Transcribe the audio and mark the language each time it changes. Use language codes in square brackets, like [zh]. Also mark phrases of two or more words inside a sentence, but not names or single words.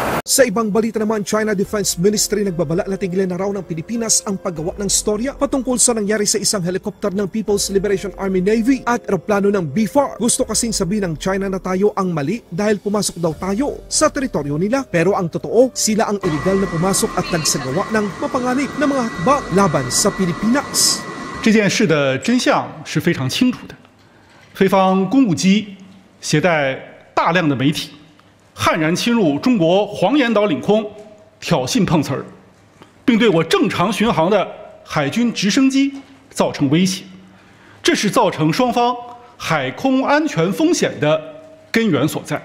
[tl] Sa ibang balita naman, China Defense Ministry nagbabala na tigilan na raw ng Pilipinas ang paggawa ng storya patungkol sa nangyari sa isang helicopter ng People's Liberation Army Navy at eroplano ng BFAR. Gusto kasing sabihin ng China na tayo ang mali dahil pumasok daw tayo sa teritoryo nila, pero ang totoo, sila ang illegal na pumasok at nagsagawa ng mapanganib na mga hakbang laban sa Pilipinas. [zh] 这件事的真相是非常清楚的，菲方公务机携带大量的媒体，悍然侵入中国黄岩岛领空，挑衅碰瓷儿，并对我正常巡航的海军直升机造成威胁，这是造成双方海空安全风险的根源所在。